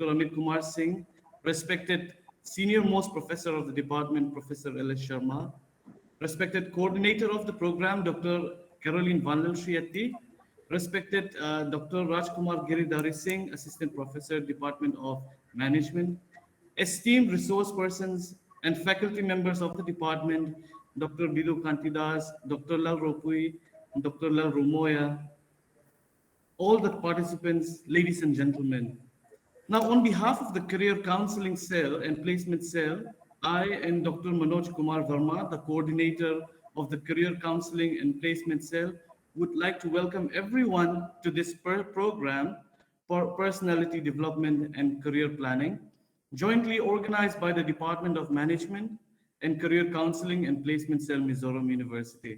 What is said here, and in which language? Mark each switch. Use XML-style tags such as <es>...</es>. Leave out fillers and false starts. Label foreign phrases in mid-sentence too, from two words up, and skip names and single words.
<en>Amit Kumar Singh, respected Senior Most Professor of the Department, Professor L.S. Sharma, respected Coordinator of the program, Dr. Caroline Vandal Shriyati, respected Dr. Rajkumar Giridhari Singh, Assistant Professor, Department of Management, esteemed resource persons and faculty members of the department, Dr. Bidu Kantidas, Dr. Lal Ropui, Dr. Lal Rumoya, all the participants, ladies and gentlemen. Now, on behalf of the Career Counseling Cell and Placement Cell, I and Dr. Manoj Kumar Verma, the coordinator of the Career Counseling and Placement Cell, would like to welcome everyone to this program for personality development and career planning, jointly organized by the Department of Management and Career Counseling and Placement Cell, Mizoram University.</en>